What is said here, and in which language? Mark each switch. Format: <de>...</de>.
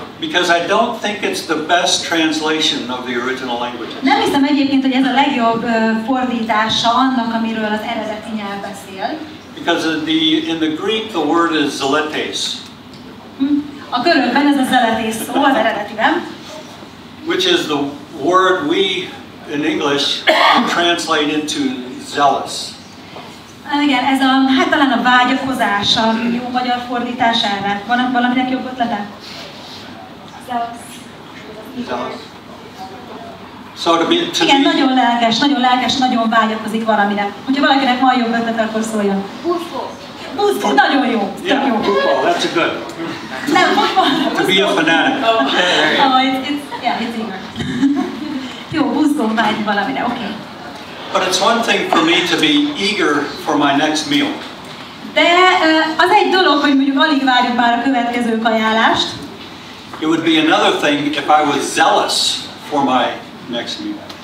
<en>Because I don't think it's the best translation of the original language.</en> <hu>Nem hiszem egyébként, hogy ez a legjobb fordítása annak, amiről az eredeti nyelv beszél.</hu> <en>Because in the Greek the word is zeletes.</en> <hu>A görögben ez a zeletés szó az eredetiben.</hu> <en>Which is the word we in English translate into zealous.</en> <hu>Igen, ez hát talán a vágyakozás, a jó magyar fordítás erre. Van valaminek jobb ötlete?</hu> <en>Zealous. So</en> <hu>igen, nagyon lelkes, nagyon vágyakozik valamire. Hogyha valakinek van jobb ötlete, akkor szóljon. Pusztul, nagyon jó.</hu> <en>Yeah,</en> <hu>jó.</hu> <en>Football, that's a good.</en> <hu>Nem, futball.</hu> <en>To be a fanatic. It's eager.</en> <hu>Jó, buzdon vágy valamire, oké.</hu> <en>Okay. But it's one thing for me to be eager for my next meal.</en> <hu>De az egy dolog, hogy mondjuk alig várjuk már a következő kajálást.</hu> <en>It would be another thing if I was zealous for my next meal.</en>